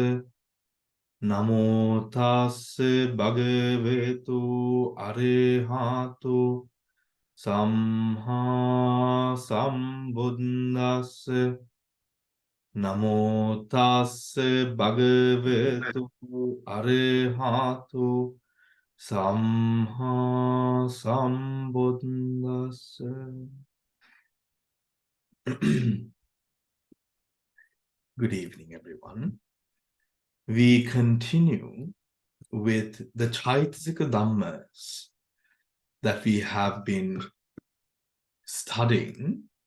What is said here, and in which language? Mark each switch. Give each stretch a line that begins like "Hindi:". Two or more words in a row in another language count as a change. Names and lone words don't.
Pali: Namo tassa bhagavatu arahatu samma sambuddhassa. Namo tassa bhagavatu arahatu samma sambuddhassa.
English: Good evening, everyone. We continue with the Cetasikas Dhammas that we have been studying.